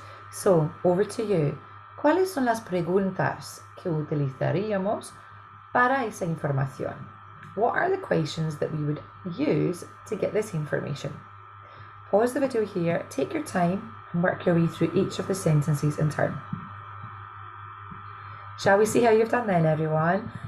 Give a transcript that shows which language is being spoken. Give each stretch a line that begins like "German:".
English: So, over to you.
Spanish: ¿Cuáles son las preguntas que utilizaríamos para esa información?
English: What are the questions that we would use to get this information? Pause the video here, take your time, and work your way through each of the sentences in turn. Shall we see how you've done then, everyone?